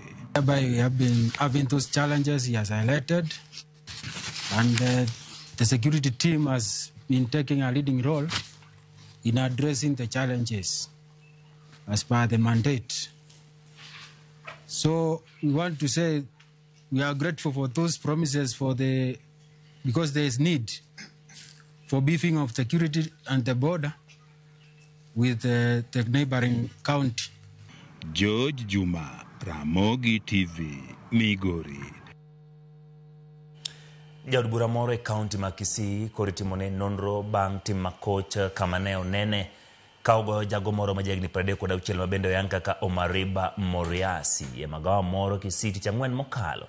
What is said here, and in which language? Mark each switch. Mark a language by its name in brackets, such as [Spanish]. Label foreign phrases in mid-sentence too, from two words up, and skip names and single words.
[English] We have been having those challenges he has highlighted, and the security team has been taking a leading role in addressing the challenges as per the mandate. So we want to say we are grateful for those promises because there is need for beefing of security and the border with the neighboring county. George Juma, Ramogi TV, Migori. [Luo (Kenya and Tanzania)] Jaod bura moro e kaunti ma Kisii koro timone nonro bang' tim makoch kama ne onene ka ogoyo jago moro ma jahigni 36 ma bende oyang kaka Omariba Moriasi e magawa moro Kisii tich ang'wen mokalo.